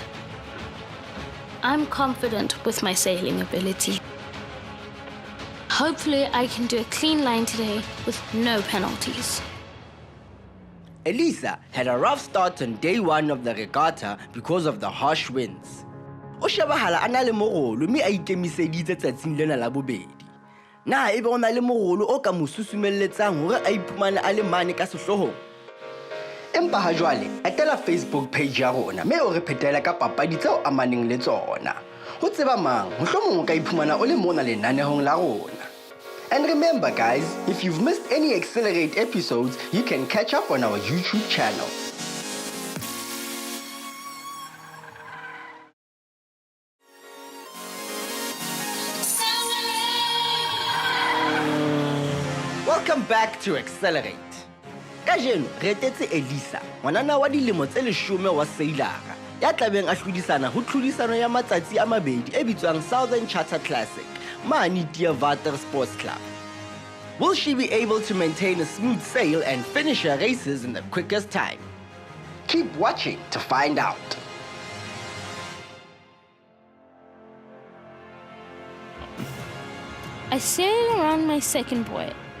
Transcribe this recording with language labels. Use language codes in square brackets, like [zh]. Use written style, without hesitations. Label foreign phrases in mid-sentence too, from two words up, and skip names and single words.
[en] I'm confident with my sailing ability. Hopefully I can do a clean line today with no penalties. Elisa had a rough start on day 1 of the regatta because of the harsh winds. [st] O shebahala a na le morolo mme a ikemiseditse tsatsing lena la bobedi. Na ebe o na le morolo o ka mo susumelletsang hore a iphumane a le mane ka sehlohong? Empa ha jwale etela Facebook page ya rona mme o re phetela ka papadi tseo amaneng le tsona. Ho tseba mang mohlomong o ka iphumana o le mona lenanehong la rona. [en] And remember guys, if you've missed any Xcellerate episodes, you can catch up on our YouTube channel. Welcome back to Xcellerate. [st] Kajeno re etetse Elisa, ngwanana wa dilemo tse 10 wa Xcellerate, ya tlabeng a hlodisana ho tlhodisano ya matsatsi a mabedi e bitswang Southern Charter Classic, mane Theewaterskloof Club. [en] Will she be able to maintain a smooth sail and finish her races in the quickest time? Keep watching to find out. I sail around my second buoy.